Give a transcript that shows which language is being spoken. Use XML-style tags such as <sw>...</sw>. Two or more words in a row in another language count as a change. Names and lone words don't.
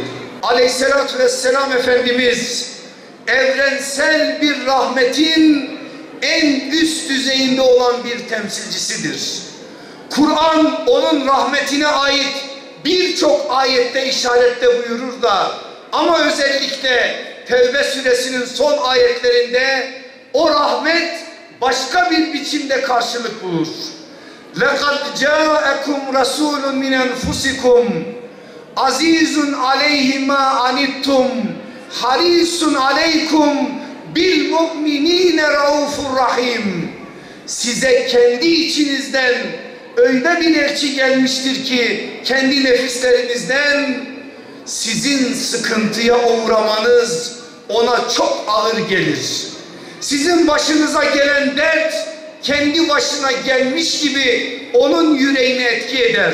<tr>Aleyhisselatü vesselam Efendimiz evrensel bir rahmetin en üst düzeyinde olan bir temsilcisidir. Kur'an onun rahmetine ait birçok ayette işarette buyurur da ama özellikle Tevbe suresinin son ayetlerinde o rahmet başka bir biçimde karşılık bulur.</tr> <ar>لَقَدْ جَاءَكُمْ رَسُولٌ مِنْ أَنْفُسِكُمْ عَزِيزٌ عَلَيْهِ مَا عَنِتُّمْ حَرِيصٌ عَلَيْكُمْ بِالْمُؤْمِنِينَ رَؤُوفٌ رَحِيمٌ.</ar> <tr>Size kendi içinizden öyle bir elçi gelmiştir ki kendi nefislerinizden sizin sıkıntıya uğramanız ona çok ağır gelir. Sizin başınıza gelen dert kendi başına gelmiş gibi onun yüreğine etki eder.</tr>